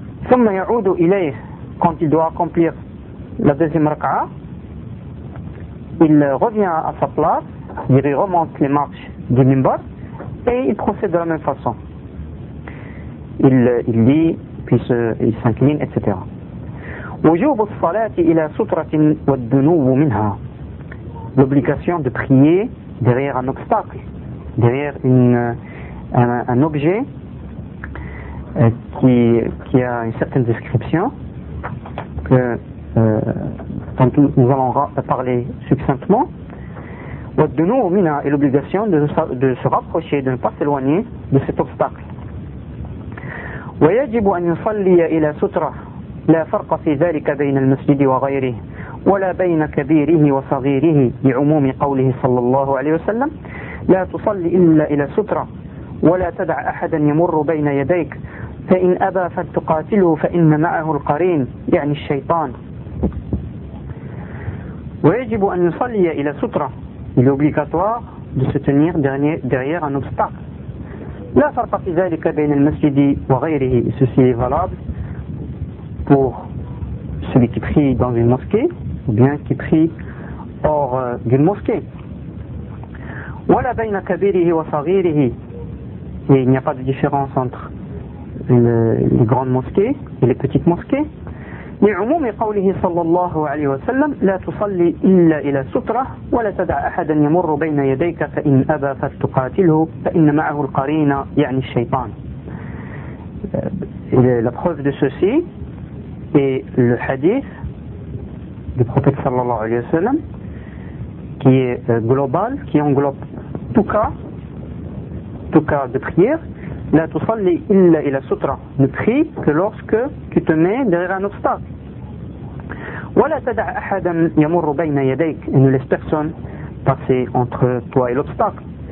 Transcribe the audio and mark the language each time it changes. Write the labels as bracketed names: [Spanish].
[Arabic] ثم يعود إليه, [French] quand il doit accomplir la deuxième raka'a, il revient à sa place, il remonte les marches du minbar et il procède de la même façon. Il lit, puis il s'incline, etc. [Arabic] وجوب الصلاة إلى سترة والدنو منها. [French] L'obligation de prier derrière un obstacle, derrière un objet qui a une certaine description que dont nous allons parler succinctement. De nous, on a l'obligation de se rapprocher, de ne pas s'éloigner de cet obstacle. [Arabic] ويجب أن يصلي إلى سترة لا فرق في ذلك بين المسجد وغيره ولا بين كبيره وصغيره لعموم قوله صلى الله عليه وسلم لا تصلي إلا إلى سترة ولا تدع أحدا يمر بين يديك فإن أبى فتقاتله فإن معه القرين يعني الشيطان. ويجب أن يصلي إلى سترة. [French] Il est obligatoire de se tenir derrière un obstacle. [Arabic] لا فرق في ذلك بين المسجد وغيره. [French] Ceci est valable pour celui qui prie dans une mosquée ou bien qui prie hors d'une mosquée. [Arabic] ولا بين كبيره وصغيره. [French] Et il n'y a pas de différence entre les grandes mosquées et les petites mosquées. [Arabic] لعموم قوله صلى الله عليه وسلم لا تصلي إلا إلى سترة ولا تدع أحدا يمر بين يديك فإن أبى فتقاتله فإن معه القرين يعني الشيطان. [French] La preuve de ceci est le hadith du prophète [Arabic] صلى الله عليه وسلم [French] qui est global, qui englobe tout cas de prière. [Arabic] لا تصلي إلا إلى سترة. [French] Ne prie que lorsque tu te mets derrière un obstacle. [Arabic] ولا تدع احدا يمر بين يديك. [French] Ne laisse personne passer entre toi et l'obstacle.